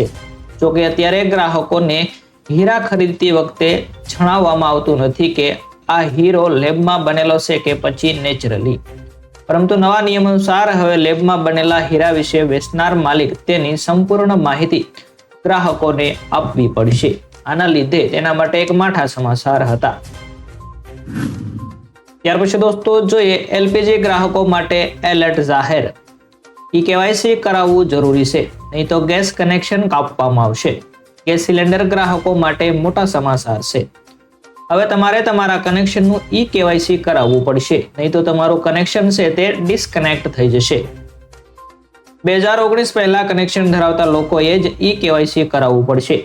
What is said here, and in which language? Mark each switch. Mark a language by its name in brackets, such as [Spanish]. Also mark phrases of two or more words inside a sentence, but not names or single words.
[Gujarati] જો કે અત્યારે ગ્રાહકોને હીરા ખરીદતી વખતે જણાવવામાં આવતું નથી કે આ હીરો લેબમાં બનેલો છે કે પછી નેચરલી, પરંતુ નવા નિયમ અનુસાર હવે લેબમાં બનેલા હીરા વિષે વેચનાર માલિક તેની સંપૂર્ણ માહિતી ગ્રાહકોને આપવી પડશે। આના લીધે તેના માટે એક માઠા સમાચાર હતા। ત્યાર પછી દોસ્તો જોઈએ એલપીજી ગ્રાહકો માટે એલર્ટ જાહેર। ઈ કેવાયસી કરાવવું જરૂરી છે, નહીં તો ગેસ કનેક્શન કાપવામાં આવશે। ગેસ સિલિન્ડર ગ્રાહકો માટે મોટા સમાચાર છે। હવે તમારે તમારા કનેક્શનનું ઈ કેવાયસી કરાવવું પડશે, નહીં તો તમારું કનેક્શન છે તે ડિસ્કનેક્ટ થઈ જશે। 2019 પહેલા કનેક્શન ધરાવતા લોકોએ જ ઈ કેવાયસી કરાવવું પડશે।